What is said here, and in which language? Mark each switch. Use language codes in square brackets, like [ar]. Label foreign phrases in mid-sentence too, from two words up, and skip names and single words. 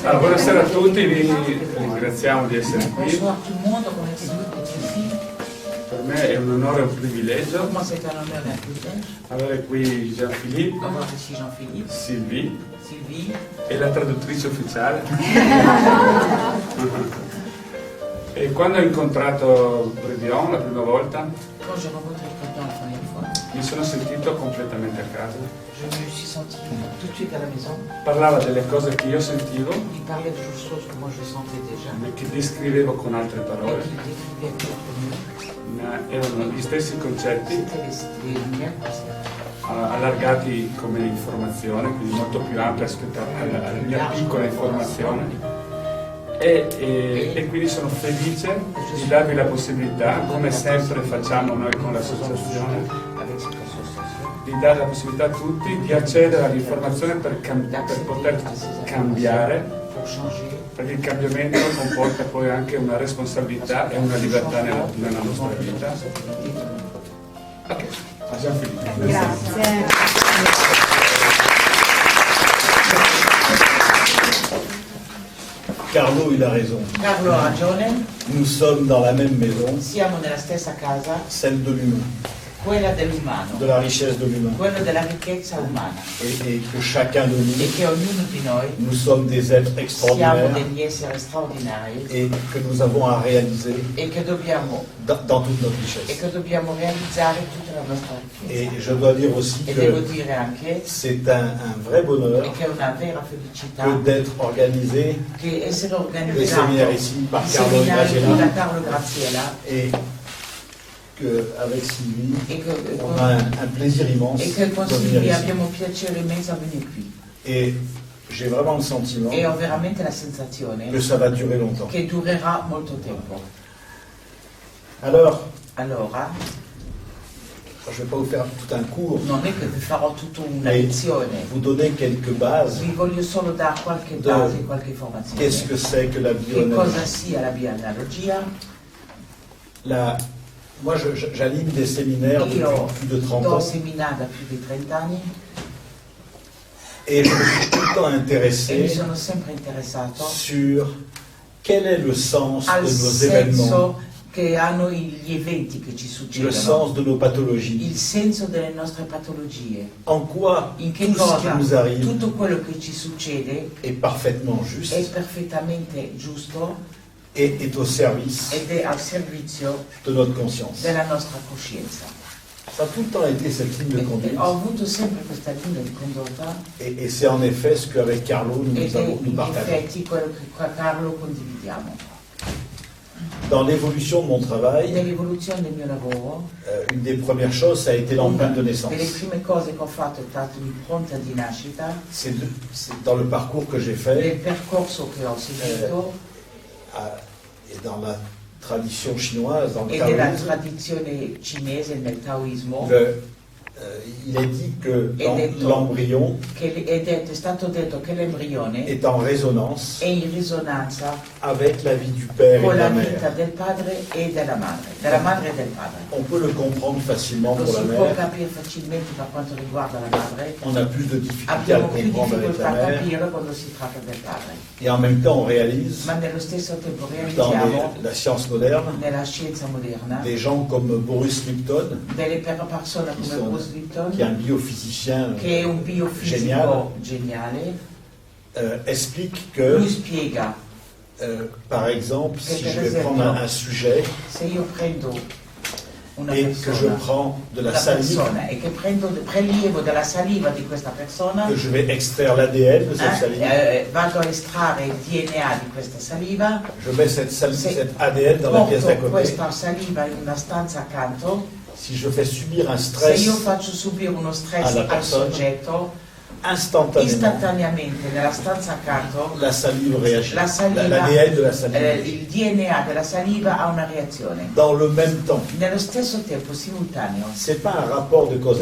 [it] Buonasera a tutti, vi ringraziamo di essere qui. [fr] Bonsoir tout le monde, on est heureux d'être ici. [it] Per me è un onore e un privilegio [fr] Pour moi, c'est un honneur et un privilège [it] avere qui Jean-Philippe, [fr] d'avoir ici Jean-Philippe, [it] Sylvie [fr] Sylvie, [it] e la traduttrice ufficiale. E quando ho incontrato Bredion la prima volta [fr] quand j'ai rencontré Breton la première fois, [it] mi sono sentito completamente a casa. [fr] je me suis senti tout de suite à la maison. [it] Parlava delle cose che io sentivo [fr] Il parlait de choses que moi je sentais déjà [it] e che descrivevo con altre [fr] et [it] parole, [fr] qu'il décrivait avec d'autres mots. [it] ma erano gli stessi concetti [fr] C'était les mêmes concepts, [it] allargati come informazione, quindi molto più ampia rispetto alla mia piccola informazione. E quindi sono felice di darvi la possibilità, come sempre facciamo noi con l'associazione, [fr] avec cette association, [it] di dare la possibilità a tutti di accedere all'informazione per poter cambiare, [fr] pour changer. [it] perché il cambiamento comporta poi anche una responsabilità e una libertà nella nostra vita. Ok, abbiamo finito. Grazie. [fr] Carlo, il a raison. [it] Carlo ha ragione, [fr] Nous sommes dans la même maison, [it] siamo nella stessa casa, [fr] celle de l'humain, [it] quella dell'umano, [fr] de la richesse de l'humain. [it] quella della ricchezza umana, [fr] Et que chacun de [it] e [fr] nous, [it] che ognuno di noi [fr] nous sommes des êtres [it] siamo [fr] extraordinaires [it] degli esseri straordinari [fr] et que nous avons à réaliser [it] e che dobbiamo [fr] dans toute notre richesse. [it] realizzare tutta la nostra [fr] Et [it] ricchezza. [fr] je dois dire aussi [it] E devo [fr] que [it] dire anche [fr] c'est un vrai bonheur [it] che è una vera felicità [fr] que d'être organisé [it] che essere [fr] les [it] organizzato [fr] séminaires ici par [it] i [fr] Carlo [it] seminari qui [fr] Graziella [it] da Carlo Graziella [fr] et qu'avec Sylvie, [it] e che, [fr] on a un plaisir immense [it] e che con [fr] de venir [it] Silvia [fr] ici. [it] abbiamo un piacere immenso a venire qui. [fr] Et j'ai vraiment le sentiment [it] E ho veramente la sensazione [fr] que ça va durer longtemps. [it] che durerà molto tempo. [fr] Alors, [it] Allora, [fr] je ne vais pas vous faire tout un cours, [it] non è che vi farò tutta una [fr] mais [it] lezione, [fr] vous donner quelques bases. [it] vi voglio solo dare qualche [fr] De- [it] base, qualche informazione. [fr] Qu'est-ce que c'est que la [it] Che cosa [fr] bioanalogie [it] sia la bioanalogia? [fr] Moi, j'anime des séminaires depuis [it] Io [fr] plus de 30 [it] do [fr] ans [it] seminari da più di 30 anni [fr] et je me suis tout le temps [it] e mi [fr] intéressé [it] sono sempre interessato [fr] sur quel est le sens [it] al [fr] de nos événements, [it] senso che hanno gli eventi che ci [fr] le [it] succedono, [fr] sens de nos pathologies, [it] il senso delle nostre patologie, [fr] en quoi [it] in che [fr] tout ce qui [it] cosa [fr] nous arrive [it] tutto quello che ci succede [fr] est parfaitement [it] è [fr] juste [it] perfettamente giusto [fr] et est au service [it] ed è al servizio [fr] de notre conscience. [it] della nostra coscienza. [fr] Ça a tout le temps été cette ligne de conduite [it] Ho avuto sempre questa linea di condotta [fr] et c'est en effet ce qu'avec Carlo [it] ed è [fr] nous [it] in [fr] partageons. [it] effetti quello che qua Carlo condividiamo. [fr] Dans l'évolution de mon travail, [it] Nell'evoluzione del mio lavoro, [fr] une des premières choses, ça a été l'empreinte de [it] una [fr] naissance. [it] delle prime cose che ho fatto è stata l'impronta di nascita, [fr] C'est dans le parcours que j'ai fait [it] nel percorso che ho seguito [fr] et dans la tradition chinoise, dans le [it] e nella [fr] taoïsme, [it] tradizione cinese, nel taoismo, [fr] il est dit que [it] Ed è detto- l'embryon è stato detto che l'embrione [fr] est en résonance [it] è in risonanza [fr] avec la vie du père et [it] con [fr] de [it] la [fr] la [it] vita [fr] mère. [it] del padre e della madre e del padre. [fr] On peut le comprendre facilement [it] Lo [fr] pour la [it] si può [fr] mère. [it] capire facilmente per quanto riguarda la madre, [fr] On a plus de difficultés à le [it] abbiamo più [fr] comprendre avec [it] difficoltà [fr] la [it] a [fr] mère. [it] capirlo quando si tratta del padre, [fr] Et en même temps, on réalise [it] ma nello stesso tempo [fr] dans [it] realizziamo [fr] la science moderne [it] nella scienza moderna [fr] des gens comme Boris Lipton, [it] delle persone come sono- Bruce Lipton, [fr] qui est un biophysicien, [it] che è un biofisico geniale, [fr] explique [it] lui [fr] que, [it] spiega [fr] par exemple, [it] Che [fr] si [it] per [fr] je vais [it] esempio- [fr] prendre un sujet [it] se io prendo una [fr] et que je [it] persona, [fr] prends de la [it] una [fr] salive, [it] persona e che prelievo della saliva di questa persona, [fr] que je vais extraire l'ADN de cette salive, [it] vado a estrarre il DNA di questa saliva, [fr] je mets cette [it] Se [fr] ADN dans la pièce d'à [it] porto [fr] côté. [it] questa saliva in una stanza accanto, [fr] Si je fais subir un [it] se [fr] stress [it] io faccio subire uno stress alla al persona, soggetto, [fr] instantanément, [it] istantaneamente nella stanza accanto [fr] la salive réagit. [it] la saliva, [fr] L'ADN de la salive. [it] il DNA della saliva ha una reazione. [fr] Dans le même temps, [it] Nello stesso tempo, simultaneo, [fr] c'est pas un rapport de cause à